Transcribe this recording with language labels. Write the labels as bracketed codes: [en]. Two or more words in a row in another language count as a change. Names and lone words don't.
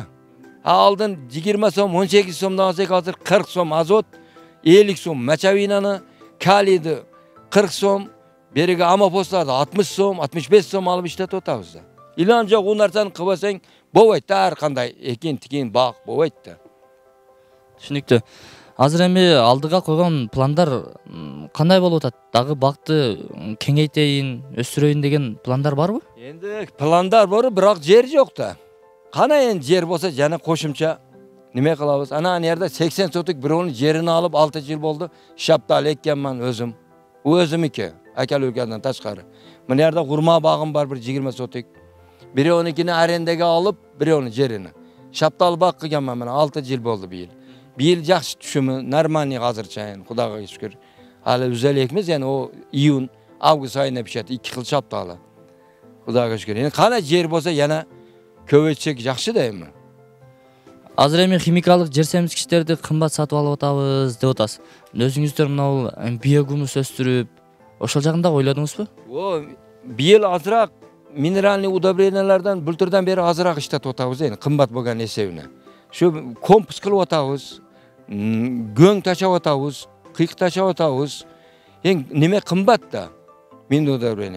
[uz] Oldin 20 so'm, 18 so'mdan olsak hozir 40 so'm azot, 50 so'm machavinani, kaliyni 40 so'm, beriga amopostlarni 60 so'm, 65 so'm olib ishlatib o'tamiz. İlanca o narsani qilsang bo'lmaydi, har qanday ekin-tikin baq bo'lmaydi. [ky] Түшүнүктүү. Азыр эми алдыга койгон пландар кандай болуп атат? Дагы бакты кеңейтейин, өстүрөйүн деген пландар барбы? [uz] Endi planlar бар, biroq yer yo'q da. Qana endi yer bo'lsa, yana qo'shimcha nima qilamiz? Ana yerda 80 sotik birovning yerini olib 6 yil bo'ldi, shaptal ekkanman o'zim. U o'zimniki, aka-ukadan tashqari. Mana yerda g'urma bog'im bor, bir 20 sotik. Birovnikini arendaga olib, birovning yerini. Shaptal bog' qilganman mana 6 yil bo'ldi bu yil. Bir yil yaxshi tushumi, normalniy hozircha, Xudoga shukr. Hali uzalekmiz, yani o iyun, avgust oyida pishadi, 2 xil shaptali. Xudoga shukr. Endi qana yer bo'lsa yana ko'paytsak yaxshi-da endi. [ky] Азыр эми химикалык жер семизгичтерди кымбат сатып алып атабыз деп атасыз. Өзүңүздөр мынау биогумус өстүрүп, ошол жагында ойлодуңузбу? [uz] O bir yil azroq mineralniy удобрениялардан bulturdan beri azroq ishlatib o'tamiz endi qimmat bo'lgan esebine. Shu kompost qilib o'tamiz, go'ng tashab o'tamiz, qiyiq tashab o'tamiz. Endi nima qimmatda? Mineral удобрение.